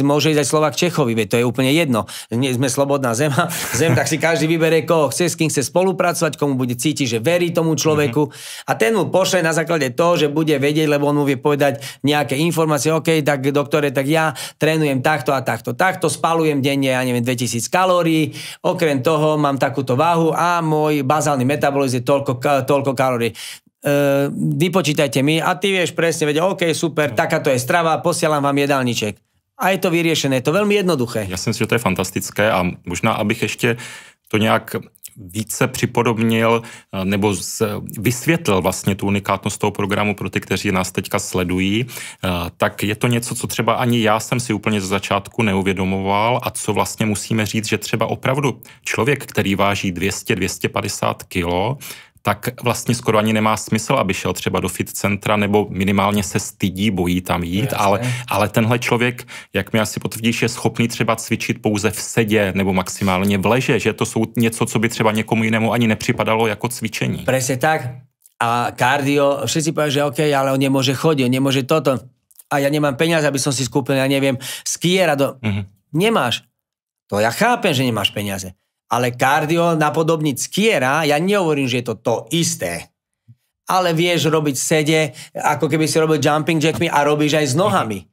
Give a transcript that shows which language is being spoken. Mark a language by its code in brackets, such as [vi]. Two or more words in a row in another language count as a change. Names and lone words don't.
[sk] Môže ísť aj Slovák Čechovi, veď to je úplne jedno. Nie sme slobodná zem, tak si každý vyberie, koho chce, s kým chce spolupracovať, komu bude cítiť, že verí tomu človeku a ten mu pošle na základe toho, že bude vedieť, lebo on mu vie povedať nejaké informácie, OK, tak doktore, tak ja trénujem takto a takto, spalujem denne, ja neviem, 2000 kalórií, okrem toho mám takúto váhu a môj bazálny metabolizmus je toľko kalórií. Vypočítajte mi a ty vieš presne vedieť, OK, super, takáto je strava, posielam vám jedálniček. A je to vyriešené, je to veľmi jednoduché. [cs] Já si myslím, že to je fantastické a možná, abych ještě to nějak více připodobnil nebo vysvětlil vlastně tu unikátnost toho programu pro ty, kteří nás teďka sledují, tak je to něco, co třeba ani já jsem si úplně ze začátku neuvědomoval a co vlastně musíme říct, že třeba opravdu člověk, který váží 200-250 kilo, tak vlastně skoro ani nemá smysl, aby šel třeba do fit centra, nebo minimálně se stydí, bojí tam jít, ale tenhle člověk, jak mi asi potvrdíš, je schopný třeba cvičit pouze v sedě nebo maximálně v leže, že to jsou něco, co by třeba někomu jinému ani nepřipadalo jako cvičení. [sk] Presne tak. A kardio, všetci povedia, že OK, ale on nemôže chodiť, on nemôže toto. A ja nemám peniaze, aby som si skúpil, ja neviem, skiera Nemáš. To ja chápem, že nemáš peniaze. Ale kardio napodobniť skiera, ja nehovorím, že je to isté. Ale vieš robiť sede, ako keby si robil [en] jumping jackmi [sk] a robíš aj s nohami.